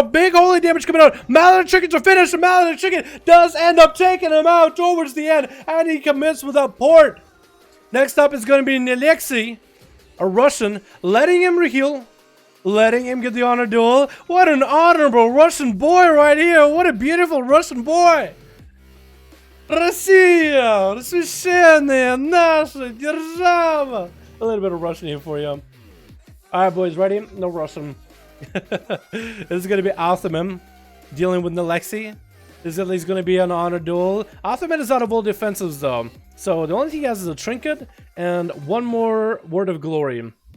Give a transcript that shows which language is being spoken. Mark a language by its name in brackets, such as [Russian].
[English] Big holy damage coming out. Mallet Chicken to finish. Mallet Chicken does end up taking him out towards the end. And he commits with a port. Next up is going to be NZXT, a Russian, letting him reheal. Letting him get the honor duel. What an honorable Russian boy right here. What a beautiful Russian boy. [Russian] Россия! Священная наша держава! [English] A little bit of Russian here for you. Alright, boys, ready? No Russian. This is gonna be Altheman dealing with Nalexi. This is at least gonna be an honor duel. Altheman is out of all defenses though. So the only thing he has is a trinket and one more word of glory.